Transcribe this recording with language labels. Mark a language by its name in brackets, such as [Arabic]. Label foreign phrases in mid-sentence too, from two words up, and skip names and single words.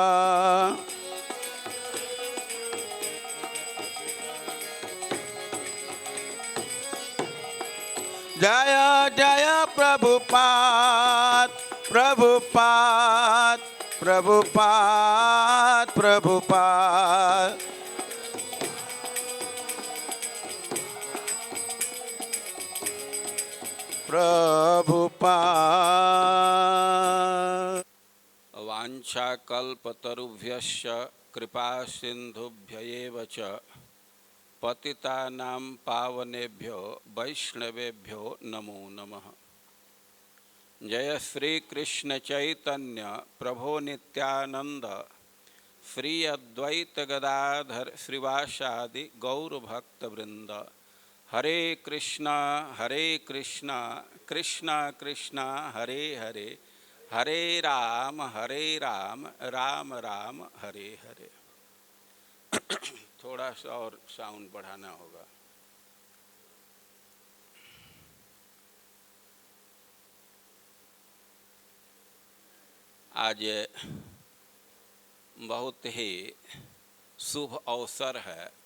[Bangla] জয় জয় প্রভুপাদ, প্রভুপাদ, প্রভুপাদ, প্রভুপাদ। प्रभुपाद। [Sanskrit] वाञ्छाकल्पतरुभ्यश्च कृपा सिन्धुभ्यैव च पतितानां पावनेभ्यो वैष्णवेभ्यो नमो नमः। जय श्री कृष्ण चैतन्य प्रभो नित्यानंद, श्री अद्वैत गदाधर श्रीवासादि गौर भक्त वृंद। हरे कृष्णा कृष्णा कृष्णा हरे हरे, हरे राम राम राम हरे हरे। [Hindi] थोड़ा सा और साउंड बढ़ाना होगा। आज बहुत ही शुभ अवसर है।